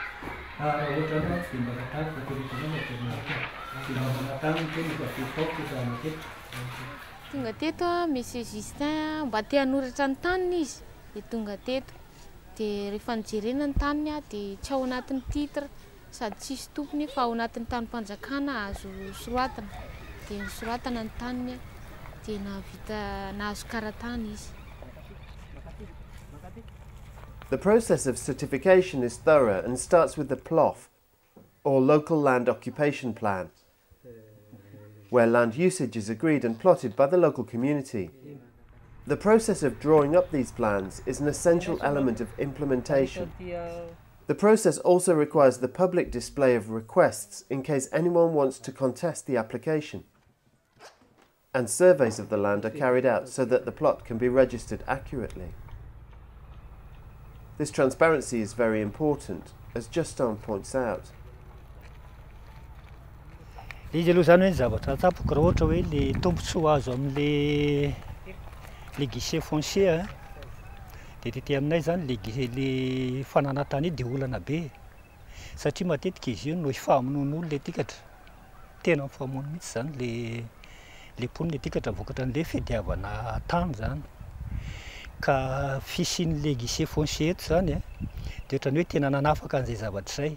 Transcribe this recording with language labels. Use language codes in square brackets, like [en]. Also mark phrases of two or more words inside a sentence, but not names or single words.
[mg] Tonga teto Monsieur Justin mba te hanoratra ny taniny izy dia tonga teto dia rehefa nijerena ny taniny dia tsy ao anatin'ny titre sady tsisy tompony fa ao anatin'ny tanim-panjakana azo soratana dia soratana ny taniny dia nahazo karatany izy. [en] The process of certification is thorough and starts with the PLOF, or Local Land Occupation Plan, where land usage is agreed and plotted by the local community. The process of drawing up these plans is an essential element of implementation. The process also requires the public display of requests in case anyone wants to contest the application. And surveys of the land are carried out so that the plot can be registered accurately. This transparency is very important, as Justin points out. [mg] Izy aloha zany hoe zavatra tsapako raha ohatra hoe le tombontsoa azo amin'le [fr] guichet foncier [mg] dia tety aminay zany le fananatany dia olana be satria matetika izy io no hifamonoan'olona le tikatra tena mifamono mihitsy zany le poniny le tikatra vokatra an'le fidiavana tany zany ka fisian'le [fr] guichet foncier [mg] eto zany dia ohatrany hoe tena nanafaka an'izay zavatra izay.